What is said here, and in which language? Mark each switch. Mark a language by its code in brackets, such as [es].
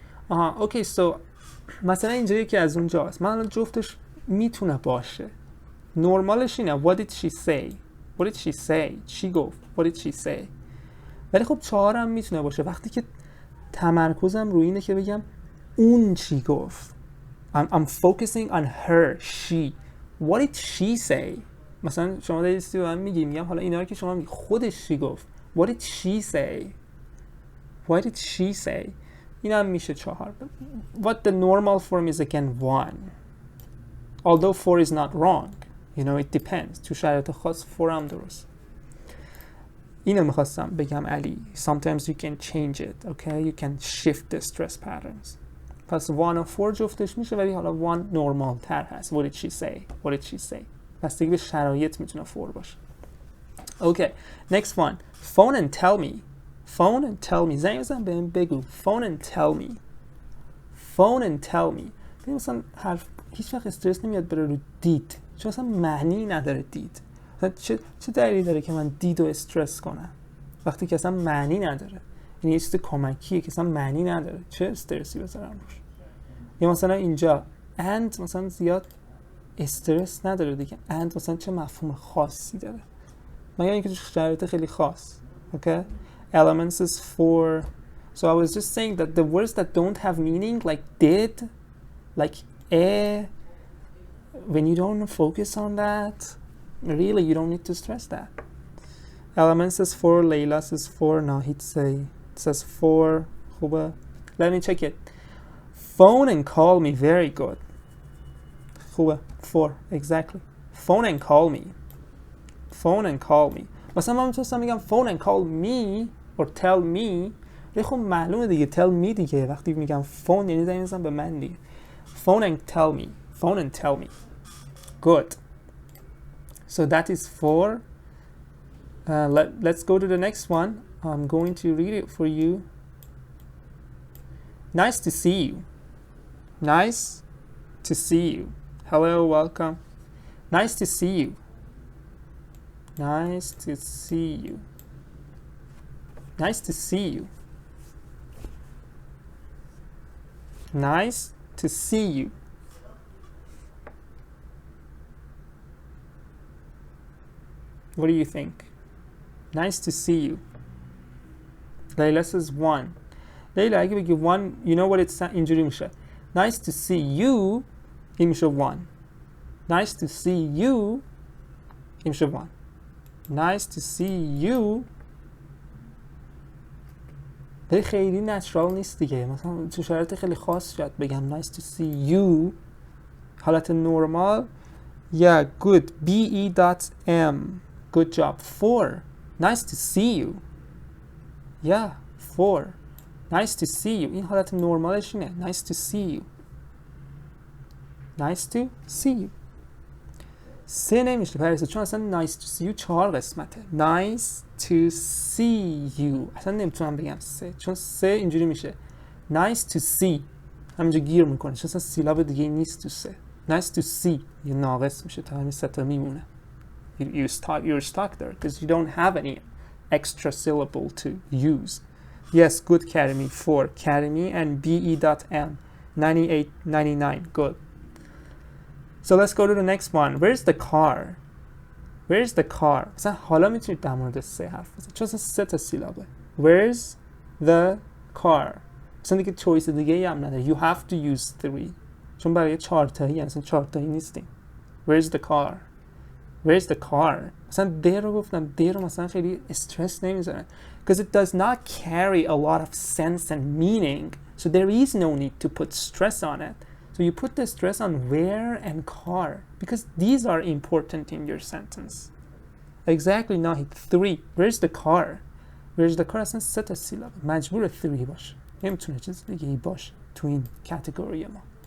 [en] Okay, so [fa] مثلا اینجا یکی از اونجاست. من الان جفتش میتونه باشه. نرمالش اینه [en] What did she say? What did she say? [fa] چی گفت؟ [en] What did she say? [fa] ولی خب 4 هم میتونه باشه وقتی که تمرکزم روی اینه که بگم اون چی گفت. [en] I'm focusing on her, she. What did she say? [fa] مثلا شما دارید چیزی به من میگم حالا اینا رو که شما میگی خودش چی گفت. [en] What did she say? What did she say? [fa] این هم میشه 4. [en] What the normal form is again 1. Although 4 is not wrong. You know, it depends. [fa] تو شرایط خاص 4 هم درست. اینو میخواستم بگم علی. [en] Sometimes you can change it, okay? You can shift the stress patterns. [fa] پس 1 و 4 جفتش میشه ولی حالا 1 نورمال تر هست. [en] What did she say? What did she say? [fa] پس دیگه به شرایط میتونه 4 باشه. [en] Okay, next one. Phone and tell me. Phone and tell me. [fa] زنگ بزن بهم بگو. [en] Phone and tell me. Phone and tell me. [fa] ببین مثلا حرف هیچ وقت استرس نمیاد بره رو دید. چون اصلا معنی نداره دید. چه دلیلی داره که من دید و استرس کنم وقتی که اصلا معنی نداره. یعنی یه چیز کمکیه که اصلا معنی نداره. چه استرسی بذارم روش؟ یا مثلا اینجا and مثلا زیاد استرس نداره دیگه. and مثلا چه مفهوم خاصی داره مگر اینکه تو شرایط خیلی خاص. [en] Okay? Elements is 4. So I was just saying that the words that don't have meaning like did, like when you don't focus on that, really you don't need to stress that. Elements is 4, Layla's is 4, Nahid says 4. [fa] خوبه. [en] Let me check it. Phone and call me, very good. [fa] خوبه. [en] 4, exactly. Phone and call me. Phone and call me. [fa] مثلا من میتونستم بگم [en] phone and call me or tell me. [fa] خب معلومه دیگه [en] tell me [fa] دیگه. وقتی میگم phone یعنی زنگ میزنم به من دیگه. [en] Phone and tell me. Phone and tell me. Good. So that is 4. Let's go to the next one. I'm going to read it for you. Nice to see you. Nice to see you. Hello, welcome. Nice to see you. Nice to see you. Nice to see you. Nice to see you. What do you think? Nice to see you. Layla says 1. Layla [fa] اگه بگی [en] 1, you know what it's [fa] اینجوری میشه. [en] Nice to see you [fa] این میشه 1. [en] Nice to see you [fa] این میشه 1. [en] Nice to see you [fa] ولی خیلی نچرال نیست دیگه. مثلا تو شرایط خیلی خاص شاید بگم [en] nice to see you. [fa] حالت نورمال [en] yeah good be.m good job. 4 nice to see you. yeah 4 nice to see you. [fa] این حالت نورمالش اینه [en] nice to see you. nice to see you. [fa] 3 نمیشه پریسا چون اصلا [en] nice to see you [fa] 4 قسمته. [en] nice to see [fa] you اصلا نمیتونم بگم 3 چون 3 اینجوری میشه nice to see همینجا گیر میکنه چون اصلا سیلاب دیگه نیست تو 3. [en] nice to see [fa] یه ناقص میشه تا همین 3 تا میمونه. [en] You're stuck there because you don't have any extra syllable to use. Yes, good Karimi. 4 Karimi and be.m. 98, 99. Good. So let's go to the next one. Where's the car? Where's the car? [fa] مثلا حالا میتونید در مورد سه حرف بزنید چون سه تا سیلابه. [en] Where's the car? [fa] مثلا دیگه چویس دیگه ای هم نداره. [en] You have to use 3 [fa] چون برای 4 تایی مثلا 4 تایی نیستیم. [en] Where's the car? Where's the car? [fa] مثلا there رو گفتم there رو مثلا خیلی استرس نمیزنه [en] because it does not carry a lot of sense and meaning, so there is no need to put stress on it. So you put the stress on where and car because these are important in your sentence. Exactly. Nahid 3. Where's the car? Where's the car [fa] اصلا سه تا سیلابه مجبور 3 باشه نمیتونه چیز دیگه ای باشه تو این کاتگوری ما.